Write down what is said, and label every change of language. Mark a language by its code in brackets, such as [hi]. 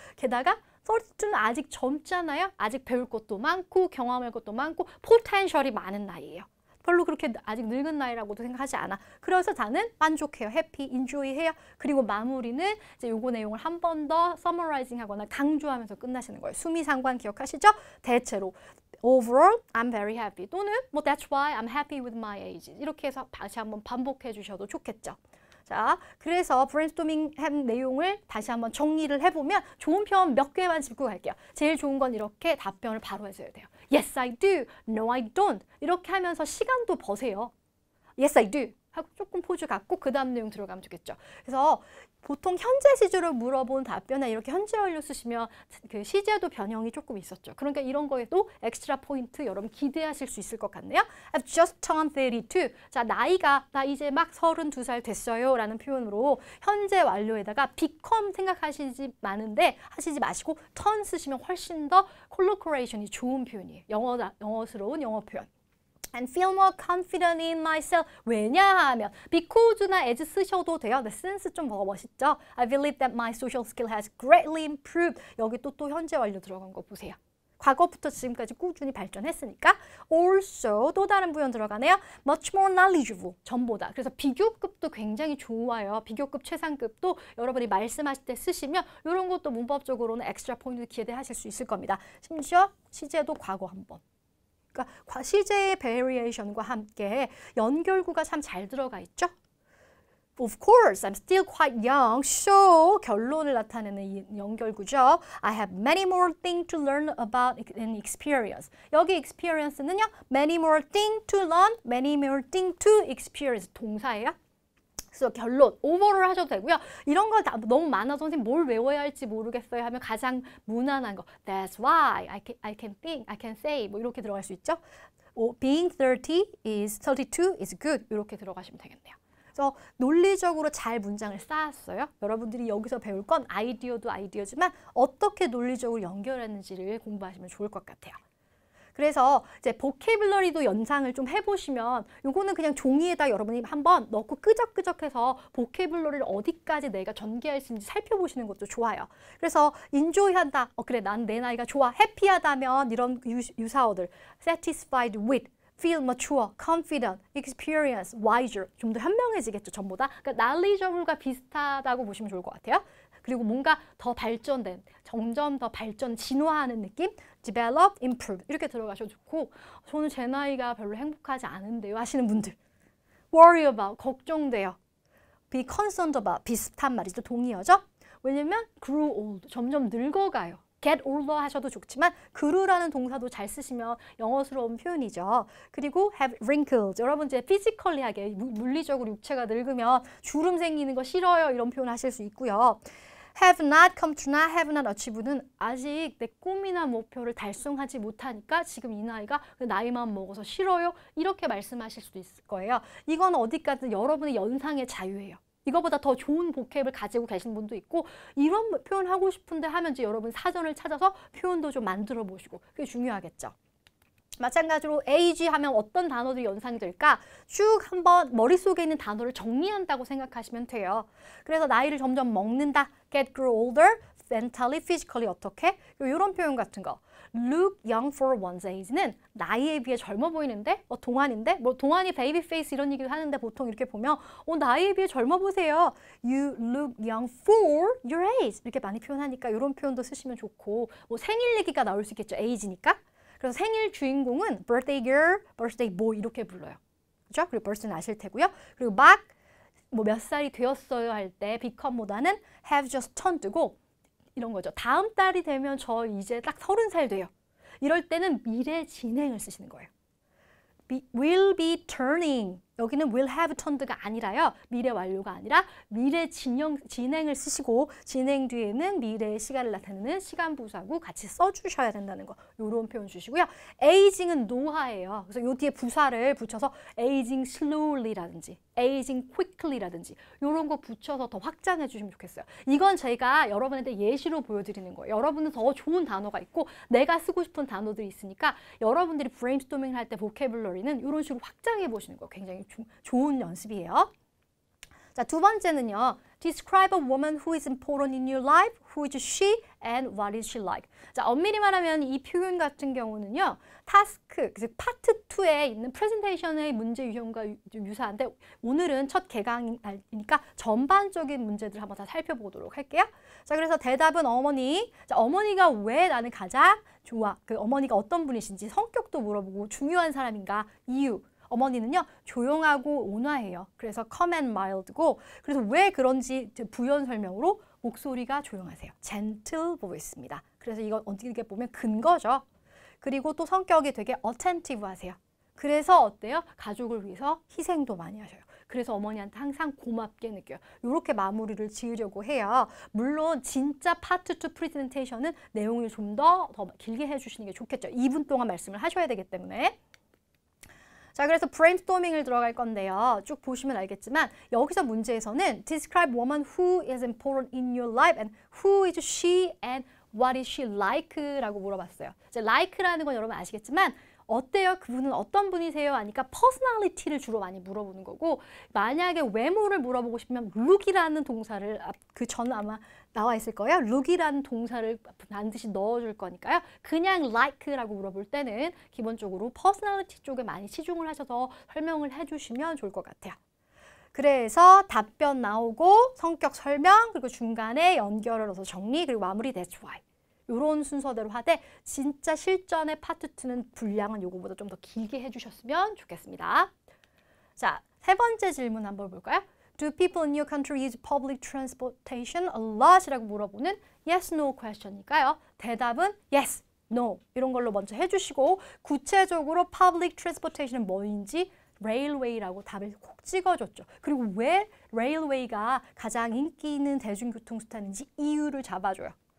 [ko] 게다가 32는 아직 젊잖아요. 아직 배울 것도 많고 경험할 것도 많고 포텐셜이 많은 나이예요. 별로 그렇게 아직 늙은 나이라고도 생각하지 않아. 그래서 나는 만족해요. 해피, 인조이 해요. 그리고 마무리는 이제 요거 내용을 한 번 더 서머라이징 하거나 강조하면서 끝나시는 거예요. 수미상관 기억하시죠? 대체로 [en] overall, I'm very happy [ko] 또는 뭐 [en] that's why I'm happy with my age [ko] 이렇게 해서 다시 한번 반복해 주셔도 좋겠죠. 자, 그래서 브레인스토밍 한 내용을 다시 한번 정리를 해보면 좋은 표현 몇 개만 짚고 갈게요. 제일 좋은 건 이렇게 답변을 바로 해줘야 돼요. [en] Yes, I do. No, I don't. [ko] 이렇게 하면서 시간도 버세요. [en] Yes, I do. [ko] 하고 조금 포즈 갖고 그 다음 내용 들어가면 되겠죠. 그래서 보통 현재 시제로 물어본 답변에 이렇게 현재 완료 쓰시면 그 시제도 변형이 조금 있었죠. 그러니까 이런 거에도 엑스트라 포인트 여러분 기대하실 수 있을 것 같네요. [en] I've just turned 32. [ko] 자, 나이가 나 이제 막 32살 됐어요 라는 표현으로 현재 완료에다가 become 생각하시지 마시고 turn 쓰시면 훨씬 더 콜로코레이션이 좋은 표현이에요. 영어스러운 영어 표현. [en] And feel more confident in myself. [ko] 왜냐하면 because나 as 쓰셔도 돼요. 근데 since 좀 더 멋있죠? [en] I believe that my social skill has greatly improved. [ko] 여기 또 현재 완료 들어간 거 보세요. 과거부터 지금까지 꾸준히 발전했으니까 also 또 다른 부연 들어가네요. [en] Much more knowledgeable. [ko] 전보다. 그래서 비교급도 굉장히 좋아요. 비교급, 최상급도 여러분이 말씀하실 때 쓰시면 이런 것도 문법적으로는 엑스트라 포인트 기대하실 수 있을 겁니다. 심지어 시제도 과거 한번. 그러니까 시제의 variation과 함께 연결구가 참 잘 들어가 있죠. [en] Of course, I'm still quite young. [ko] So 결론을 나타내는 이 연결구죠. [en] I have many more things to learn about an experience. [ko] 여기 experience는요. [en] Many more things to learn, many more things to experience. [ko] 동사예요. 그래서 결론, 오버를 하셔도 되고요. 이런 거 다 너무 많아서 선생님 뭘 외워야 할지 모르겠어요 하면 가장 무난한 거. [en] That's why I can think, I can say [ko] 뭐 이렇게 들어갈 수 있죠. [en] Being 32 is good [ko] 이렇게 들어가시면 되겠네요. 그래서 논리적으로 잘 문장을 쌓았어요. 여러분들이 여기서 배울 건 아이디어도 아이디어지만 어떻게 논리적으로 연결하는지를 공부하시면 좋을 것 같아요. 그래서 이제 보캐블러리도 연상을 좀 해보시면 요거는 그냥 종이에다 여러분이 한번 넣고 끄적끄적해서 보캐블러리를 어디까지 내가 전개할 수 있는지 살펴보시는 것도 좋아요. 그래서 인조이한다. 그래 난 내 나이가 좋아. 해피하다면 이런 유사어들 satisfied with, feel mature, confident, experience, wiser 좀 더 현명해지겠죠. 전보다. 그러니까 knowledgeable과 비슷하다고 보시면 좋을 것 같아요. 그리고 뭔가 더 발전된, 점점 더 발전, 진화하는 느낌? develop, improve 이렇게 들어가셔도 좋고 저는 제 나이가 별로 행복하지 않은데요 하시는 분들 worry about, 걱정돼요. be concerned about, 비슷한 말이죠. 동의어죠? 왜냐면 grow old, 점점 늙어가요. get older 하셔도 좋지만 grew라는 동사도 잘 쓰시면 영어스러운 표현이죠. 그리고 have wrinkles, 여러분 이제 피지컬리하게 물리적으로 육체가 늙으면 주름 생기는 거 싫어요 이런 표현 하실 수 있고요. have not come true나 have not achieved는 아직 내 꿈이나 목표를 달성하지 못하니까 지금 이 나이가 나이만 먹어서 싫어요 이렇게 말씀하실 수도 있을 거예요. 이건 어디까지 여러분의 연상의 자유예요. 이거보다 더 좋은 보캡을 가지고 계신 분도 있고 이런 표현 하고 싶은데 하면 이제 여러분 사전을 찾아서 표현도 좀 만들어 보시고 그게 중요하겠죠. 마찬가지로 age 하면 어떤 단어들이 연상이 될까? 쭉 한번 머릿속에 있는 단어를 정리한다고 생각하시면 돼요. 그래서 나이를 점점 먹는다. [en] get grow older, mentally, physically [ko] 어떻게? 이런 표현 같은 거. [en] look young for one's age [ko] 는 나이에 비해 젊어 보이는데? 동안인데? 뭐 동안이 베이비 페이스 이런 얘기를 하는데 보통 이렇게 보면 나이에 비해 젊어 보세요. [en] You look young for your age. [ko] 이렇게 많이 표현하니까 이런 표현도 쓰시면 좋고 뭐 생일 얘기가 나올 수 있겠죠. age니까. 그래서 생일 주인공은 birthday girl, birthday boy 이렇게 불러요. 그죠? 그리고 birthday는 아실 테고요. 그리고 막 뭐 몇 살이 되었어요 할 때 become보다는 have just turned고 이런 거죠. 다음 달이 되면 저 이제 딱 30살 돼요. 이럴 때는 미래 진행을 쓰시는 거예요. [en] will be turning. [ko] 여기는 [en] will have turned가 아니라요. [ko] 미래 완료가 아니라 미래 진행을 쓰시고 진행 뒤에는 미래의 시간을 나타내는 시간 부사구 같이 써주셔야 된다는 거. 이런 표현 주시고요. aging은 노화예요. 그래서 요 뒤에 부사를 붙여서 aging slowly라든지 aging quickly라든지 이런 거 붙여서 더 확장해 주시면 좋겠어요. 이건 제가 여러분한테 예시로 보여드리는 거예요. 여러분은 더 좋은 단어가 있고 내가 쓰고 싶은 단어들이 있으니까 여러분들이 브레인스토밍을 할 때 보캐블러리는 이런 식으로 확장해 보시는 거 굉장히 좋은 연습이에요. 자, 두 번째는요. [en] Describe a woman who is important in your life. Who is she and what is she like? [ko] 자, 엄밀히 말하면 이 표현 같은 경우는요. 타스크, 즉 파트 2에 있는 프레젠테이션의 문제 유형과 좀 유사한데 오늘은 첫 개강이니까 전반적인 문제들 한번 다 살펴보도록 할게요. 자, 그래서 대답은 어머니. 자, 어머니가 왜 나는 가장 좋아? 그 어머니가 어떤 분이신지 성격도 물어보고 중요한 사람인가? 이유. 어머니는요 조용하고 온화해요. 그래서 calm and mild고 그래서 왜 그런지 부연 설명으로 목소리가 조용하세요. [en] gentle voice입니다. [ko] 그래서 이건 어떻게 보면 근거죠. 그리고 또 성격이 되게 attentive 하세요. 그래서 어때요? 가족을 위해서 희생도 많이 하셔요. 그래서 어머니한테 항상 고맙게 느껴요. 이렇게 마무리를 지으려고 해요. 물론 진짜 파트 2 프레젠테이션은 내용을 좀 더 길게 해주시는 게 좋겠죠. 2분 동안 말씀을 하셔야 되기 때문에. 자, 그래서 브레인스토밍을 들어갈 건데요. 쭉 보시면 알겠지만 여기서 문제에서는 [en] describe woman who is important in your life and who is she and what is she like? [ko] 라고 물어봤어요. 이제 like라는 건 여러분 아시겠지만 어때요? 그분은 어떤 분이세요? 하니까 personality를 주로 많이 물어보는 거고 만약에 외모를 물어보고 싶으면 look이라는 동사를 그 전 아마 나와 있을 거예요. look이라는 동사를 반드시 넣어줄 거니까요. 그냥 like라고 물어볼 때는 기본적으로 personality 쪽에 많이 치중을 하셔서 설명을 해주시면 좋을 것 같아요. 그래서 답변 나오고 성격 설명 그리고 중간에 연결을 넣어서 정리 그리고 마무리 that's why. 이런 순서대로 하되 진짜 실전의 파트 2는 분량은 요거보다 좀 더 길게 해주셨으면 좋겠습니다. 자, 세 번째 질문 한번 볼까요? [en] Do people in your country use public transportation a lot? [ko] 이라고 물어보는 yes, no question이니까요. 대답은 yes, no 이런 걸로 먼저 해주시고 구체적으로 public transportation은 뭐인지 railway라고 답을 콕 찍어줬죠. 그리고 왜 railway가 가장 인기 있는 대중교통수단인지 이유를 잡아줘요.